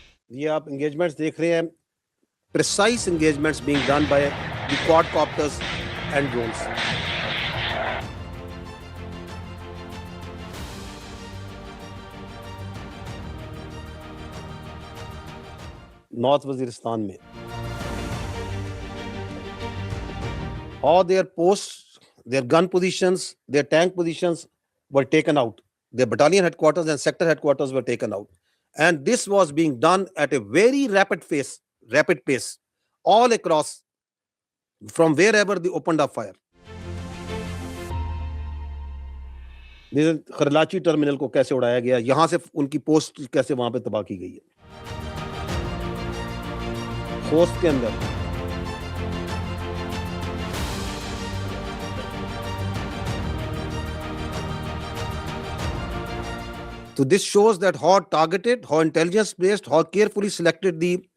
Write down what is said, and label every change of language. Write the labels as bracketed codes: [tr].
[ur] یہ آپ انگیجمنٹس دیکھ رہے ہیں، [en] precise engagements being done by the quadcopters and drones۔ North Waziristan میں all their posts, their gun positions, their tank positions were taken out. Their battalion headquarters and sector headquarters were taken out. And this was being done at a very rapid pace, all across, from wherever they opened up fire. [ur] خرلاچی terminal کو کیسے اڑایا گیا، یہاں سے ان کی post کیسے وہاں پہ تباہ کی گئی ہے، خوست کے اندر۔ [en] So this shows that how targeted, how intelligence based, how carefully selected the